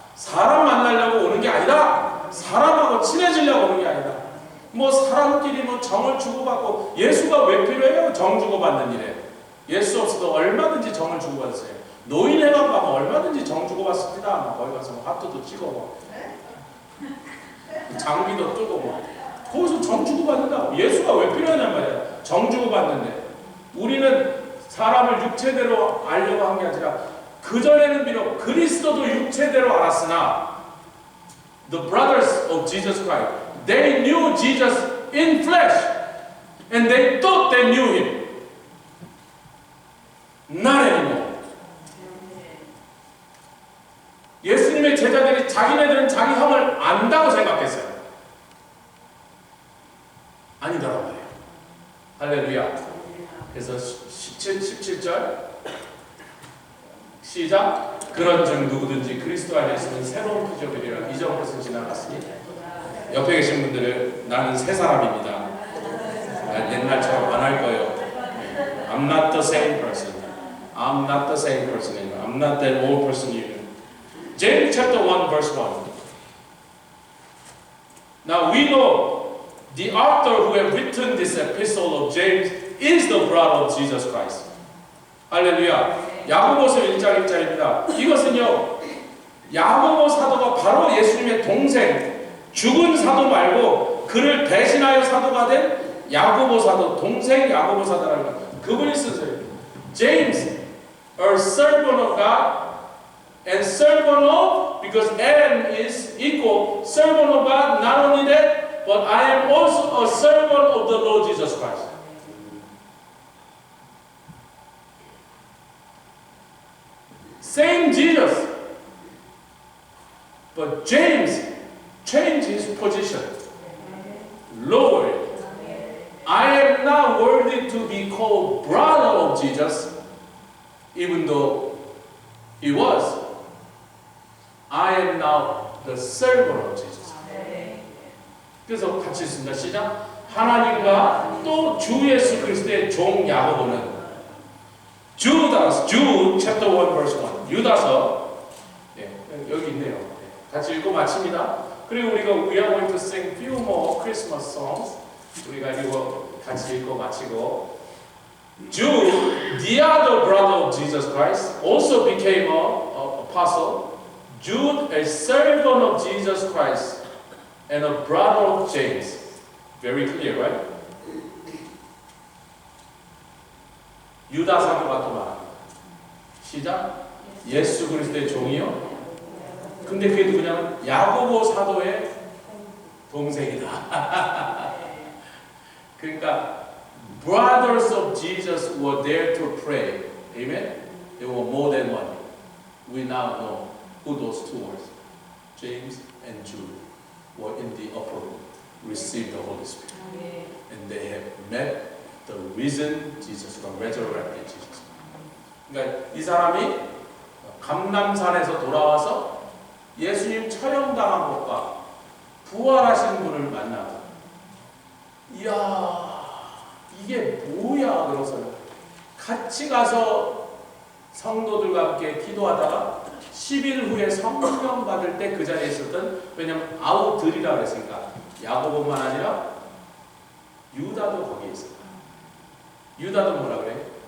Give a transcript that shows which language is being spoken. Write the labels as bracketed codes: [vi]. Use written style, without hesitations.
[ko] 사람 만나려고 오는 게 아니라 사람하고 친해지려고 오는 게 아니라 뭐 사람끼리 뭐 정을 주고받고 예수가 왜 필요해요? 정 주고받는 일에 예수 없어도 얼마든지 정을 주고받으세요. 노인회관 가면 얼마든지 정 주고받습니다. 거기 가서 뭐 하트도 찍어 장비도 뜨고 뭐 거기서 정 주고받는다고. 예수가 왜 필요하냔 말이야. 정 주고받는데 우리는 사람을 육체대로 알려고 한 게 아니라 그전에는 비록 그리스도도 육체대로 알았으나 [en] the brothers of Jesus Christ, they knew Jesus in flesh and they thought they knew him. Not anymore. [ko] 예수님의 제자들이 자기네들은 자기 형을 안다고 생각했어요. 아니더라고요. 할렐루야. 그래서 17절 시작. 그런즉 누구든지 그리스도 안에 있으면 새로운 피조물이라 이전 것은 지나갔으니 옆에 계신 분들은 나는 새 사람입니다. 난 옛날처럼 안 할 거예요. [en] I'm not the same person. I'm not the same person anymore. I'm not that old person you knew. James chapter 1 verse 1. Now we know the author who have written this epistle of James is the brother of Jesus Christ. [ko] 할렐루야. 야고보서 1장 1절입니다. 이것은요, 야고보 사도가 바로 예수님의 동생, 죽은 사도 말고 그를 대신하여 사도가 된 야고보 사도, 동생 야고보 사도라는 거. 그분이 쓴 소리예요. [en] James, a servant of God, and servant of, because and is equal, servant of God, not only that, but I am also a servant of the Lord Jesus Christ. Same Jesus, but James changed his position. Lord, I am not worthy to be called brother of Jesus, even though he was. I am now the servant of Jesus. [ko] 그래서 같이 있습니다. 시작. 하나님과 또 주 예수 그리스도의 종 야고보는 [en] Jude chapter 1 verse 1. [ko] 유다서. 네, 여기 있네요. 네, 같이 읽고 마칩니다. 그리고 우리가 [en] we are going to sing few more Christmas songs. [ko] 우리가 이거 같이 읽고 마치고 [en] Jude, the other brother of Jesus Christ, also became an apostle. Jude, a servant of Jesus Christ, and a brother of James. Very clear, right? [ko] 유다 사도가 또 말합니다. 시작. 예수 그리스도의 종이요. 근데 그게 누구냐면 야고보 사도의 동생이다. [en] 그러니까 brothers of Jesus were there to pray. Amen? There were more than one. We now know who those two were. James and Jude were in the upper room, received the Holy Spirit. And they have met the risen Jesus, the resurrected Jesus. [ko] 그러니까 이 사람이 감람산에서 돌아와서 예수님 처형당한 것과 부활하신 분을 만나고, 이야, 이게 뭐야? 그래서 같이 가서 성도들과 함께 기도하다가 10일 후에 성령 받을 때 그 자리에 있었던, 왜냐면 아우들이라 그랬으니까 야고보만 아니라 유다도 거기에 있었다. 유다도 뭐라 그래?